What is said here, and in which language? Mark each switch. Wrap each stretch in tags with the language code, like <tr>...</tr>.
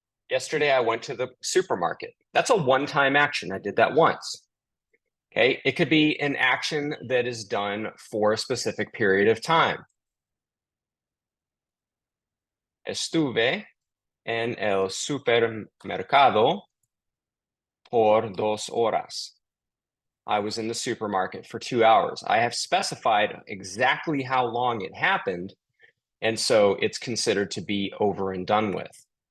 <en>Yesterday, I went to the supermarket. That's a one-time action. I did that once. Okay, it could be an action that is done for a specific period of time.</en> <es>Estuve en el supermercado por 2 horas.</es> <en>I was in the supermarket for 2 hours. I have specified exactly how long it happened, and so it's considered to be over and done with.</en>